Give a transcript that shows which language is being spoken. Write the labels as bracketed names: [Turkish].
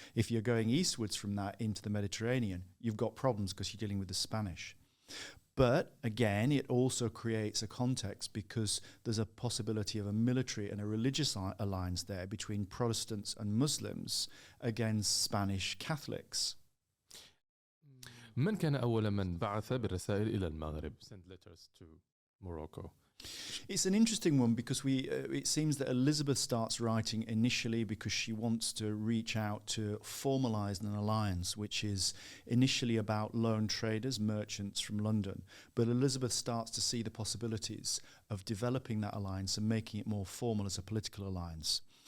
[English] If you're going eastwards from that into the Mediterranean, you've got problems because you're dealing with the Spanish. But again, it also creates a context because there's a possibility of a military and a religious alliance there between Protestants and Muslims against Spanish Catholics. [Arabic] من كان أول من بعث بالرسائل إلى المغرب? [English] Send letters to Morocco. It's an interesting one because it seems that Elizabeth starts writing initially because she wants to reach out to formalize an alliance, which is initially about loan traders, merchants from London. But Elizabeth starts to see the possibilities of developing that alliance and making it more formal as a political alliance.